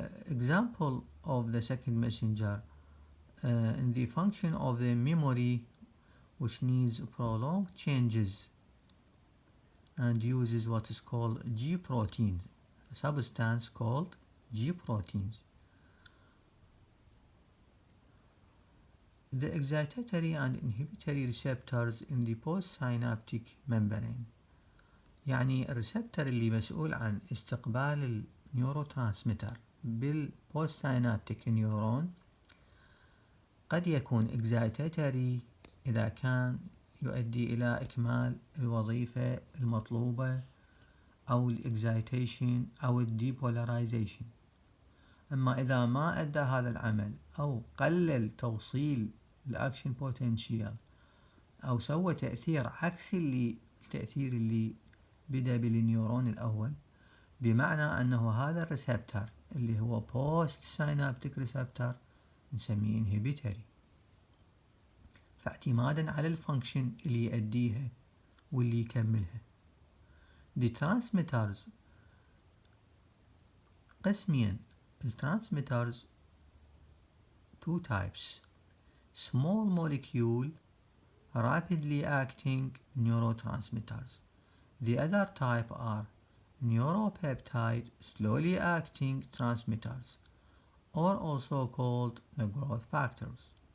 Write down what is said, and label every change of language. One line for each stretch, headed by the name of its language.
English: Example of the second messenger in the function of the memory which needs prolonged changes and uses what is called G protein, a substance called G proteins. The excitatory and inhibitory receptors in the postsynaptic membrane،
Arabic: يعني الريسبتر اللي مسؤول عن استقبال النيوروترانسميتر بالبوستسينابتيك نيورون قد يكون
English: excitatory
Arabic: إذا كان يؤدي إلى إكمال الوظيفة المطلوبة أو الإكزايتيشن أو الديبولاريزيشن. أما إذا ما أدى هذا العمل أو قلل توصيل الأكشن بوتنشيال أو سوى تأثير عكس التأثير اللي بدأ بالنيورون الأول، بمعنى أنه هذا الريسبتر اللي هو بوست سينابتيك ريسبتر نسميه
English: inhibitory.
Arabic: فاعتمادا على الفانكشن اللي يؤديها واللي يكملها.
English: The transmitters
Arabic: قسمين. الترانسميترز
English: two types: small molecule rapidly acting neurotransmitters. The other type are neuropeptide slowly acting transmitters, or also called the growth factors.